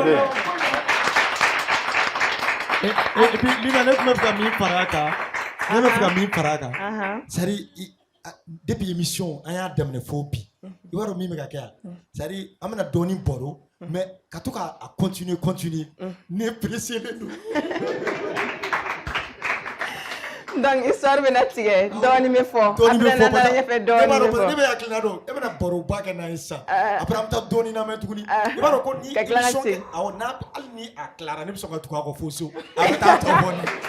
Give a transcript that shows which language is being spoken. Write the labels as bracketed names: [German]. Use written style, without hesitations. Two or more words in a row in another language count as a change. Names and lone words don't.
[French] Et puis, [Bambara] Lina, ne tun bɛ fɛ ka min fara a kan, ne bɛ fɛ ka min fara a kan, [French] c'est à dire depuis émission [Bambara] an y'a daminɛ fo bi, i b'a dɔn min bɛ ka kɛ yan, [French] c'est à dire [Bambara] an bɛna dɔɔni baro, mais ka to k'a continuer, ne pressé don. [French] Donc histoire [Bambara] bɛna tigɛ dɔɔni bɛ fɔ après na na ɲɛfɛ dɔɔni bɛ fɔ ne bɛ hakilina dɔn e bɛna baroba kɛ n'a ye sisan après an bɛ taa dɔɔni lamɛn tuguni i b'a dɔn ko ni émission awɔ n'a hali ni a tilara ne bɛ sɔn ka tugu a kɔ fo so a bɛ taa tɔ bɔ ni.